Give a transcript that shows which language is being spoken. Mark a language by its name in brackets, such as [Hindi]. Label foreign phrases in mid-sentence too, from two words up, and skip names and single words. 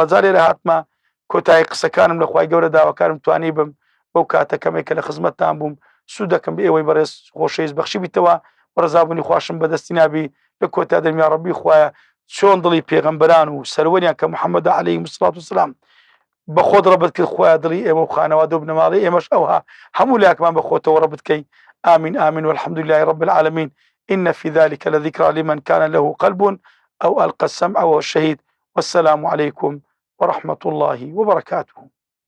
[Central Kurdish] جارێ لە هاتمە کۆتایی قسەکانم لە خوای گەورە داواکارم توانی بم بەو کاتەکەمێک کە لە خزمەتتان بووم سوود دەکەم بە ئێوەی بەڕێز خۆشەویست بەخشی بیتەوە و ڕزابوونی خواشم بەدەستی نابی لە کۆتا دەرمی یا ڕەبی خوایە چۆن دڵی پێغەمبەران و سەروەریان کە محەممەد [Arabic] عەلەیهیم السڵات وسەلام [Central Kurdish] بە خۆت ڕەبت کرد، خوایە دڵی ئێمە و خانەوادە و بنەماڵی ئێمەش ئەوها هەموو لاکمان بە خۆتەوە ڕەبت کەی. [Arabic] آمین آمین والحمد لله رب العالمين. إن في ذلك لذكرى لمن كان له قلب أو ألقى السمع وهو الشهيد. والسلام عليكم ورحمة الله وبركاته.